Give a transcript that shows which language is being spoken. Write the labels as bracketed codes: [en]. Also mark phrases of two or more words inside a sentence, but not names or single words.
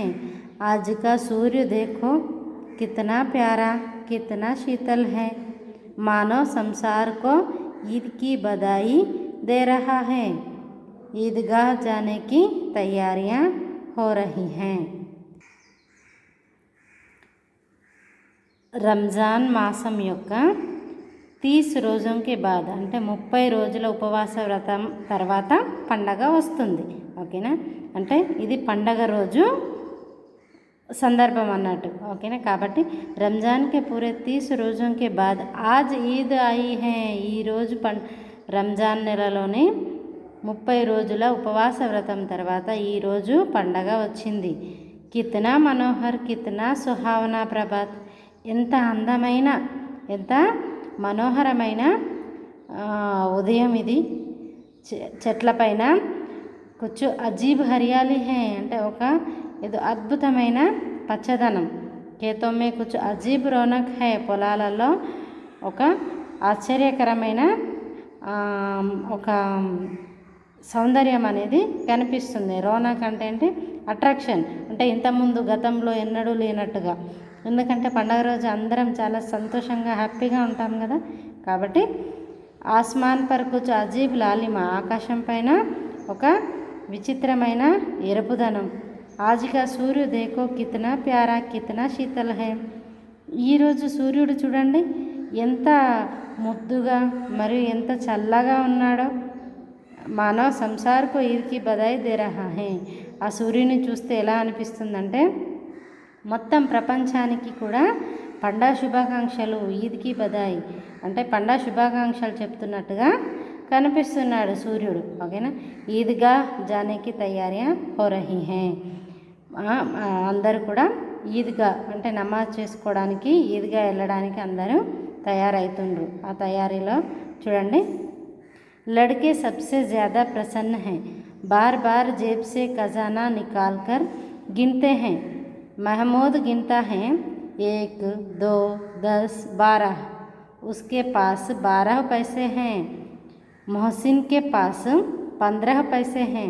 [hi] आज का सूर्य देखो, कितना प्यारा, कितना शीतल है, मानो संसार को ईद की बधाई दे रहा है। ईदगाह जाने की तैयारियां हो रही हैं। [te] రంజాన్ మాసం యొక్క 30 రోజుల బాద్ అంటే 30 రోజుల ఉపవాస వ్రతం తర్వాత పండగ వస్తుంది. ఓకేనా? అంటే ఇది పండగ రోజు సందర్భం అన్నట్టు. ఓకేనా? [hi] కాబట్టి रमज़ान की पूरे 30 రోజులకి बाद आज ईद आई है. [te] ఈరోజు రంజాన్ నెలలోని 30 రోజుల ఉపవాస వ్రతం తర్వాత ఈరోజు పండగ వచ్చింది. [hi] कितना मनोहर, कितना सुहावना प्रभात. [te] ఎంత అందమైన, ఎంత మనోహరమైన ఉదయం ఇది. చెట్లపైన [hi] कुछ अजीब हरियाली है [te] అంటే ఒక ఏదో అద్భుతమైన పచ్చదనం. [hi] खेतों में कुछ अजीब रौनक है. [te] పొలాలలో ఒక ఆశ్చర్యకరమైన ఒక సౌందర్యం అనేది కనిపిస్తుంది. రౌనక్ అంటే ఏంటి? అట్రాక్షన్. అంటే ఇంతకుముందు గతంలో ఎన్నడూ లేనట్టుగా. ఎందుకంటే పండగ రోజు అందరం చాలా సంతోషంగా హ్యాపీగా ఉంటాం కదా. [hi] కాబట్టి आसमान पर कुछ अजीब लालिमा, [te] ఆకాశం పైన ఒక విచిత్రమైన ఎరుపుదనం. [hi] आज का सूर्य देखो, कितना प्यारा, कितना शीतल है. [te] ఈరోజు సూర్యుడు చూడండి ఎంత ముద్దుగా మరియు ఎంత చల్లగా ఉన్నాడో. [hi] मानो संसार को ईद की बधाई दे रहा है. [te] ఆ సూర్యుని చూస్తే ఎలా అనిపిస్తుందంటే మొత్తం ప్రపంచానికి కూడా పండగ శుభాకాంక్షలు, [hi] ईद की बधाई [te] అంటే పండగ శుభాకాంక్షలు చెప్తున్నట్టుగా కనిపిస్తున్నాడు సూర్యుడు. ఓకేనా? [hi] ईदगाह जाने की तैयारियां हो रही है. [te] అందరూ కూడా ఈద్గా అంటే నమాజ్ చేసుకోవడానికి, ఈద్గా వెళ్ళడానికి అందరూ తయారవుతుండ్రు. ఆ తయారీలో చూడండి. [hi] लड़के सबसे ज़्यादा प्रसन्न हैं, बार बार जेब से खजाना निकाल कर गिनते हैं। महमूद गिनता है 1, 2, 10, 12। उसके पास 12 पैसे हैं। मोहसिन के पास 15 पैसे हैं।